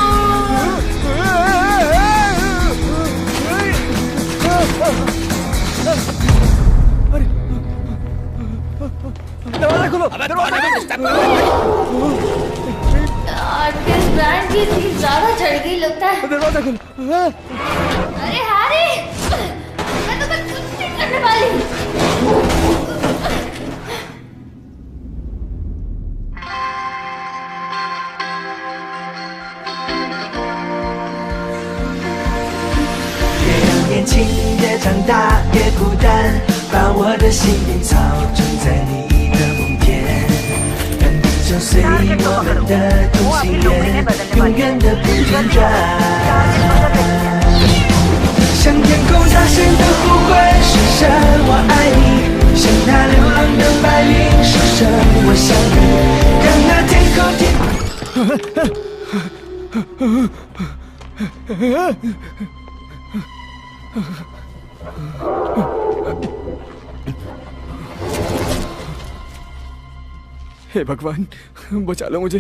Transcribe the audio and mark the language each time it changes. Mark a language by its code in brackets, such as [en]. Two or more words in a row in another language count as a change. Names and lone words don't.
[hi] दरवाजा खोलो। किस ब्रांड की चीज ज्यादा चढ़ गई लगता है। दरवाजा खोलो। अरे हैरी, मैं तो कुछ नहीं करने वाली। [zh] 年轻越长大越孤单，把我的心灵操纵在你的梦田，让地球随我们的同心圆，永远的不间断。向天空大声的呼唤，说声我爱你，向那流浪的白云说声我想你，让那天空 [hi] हे भगवान, बचा लो मुझे।